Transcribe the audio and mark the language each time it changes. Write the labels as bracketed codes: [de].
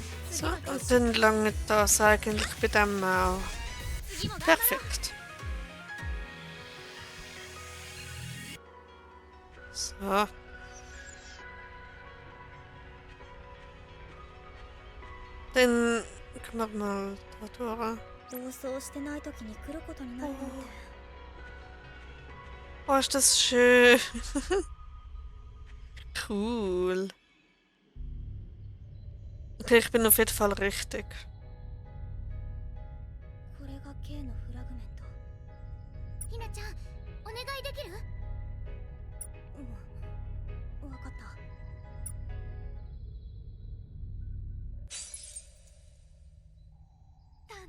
[de] So, und dann langt das eigentlich bei dem auch. [ja] 次も頑張ろう。 [de] Perfekt. So. Dann können wir mal da durch. [ja] 暴走してない時に来ることになるなんて。 [de] Oh, ist das schön. Cool. Okay, ich bin auf jeden Fall richtig. [ja] これが K のフラグメント。ひなちゃんお願いできる？わかった。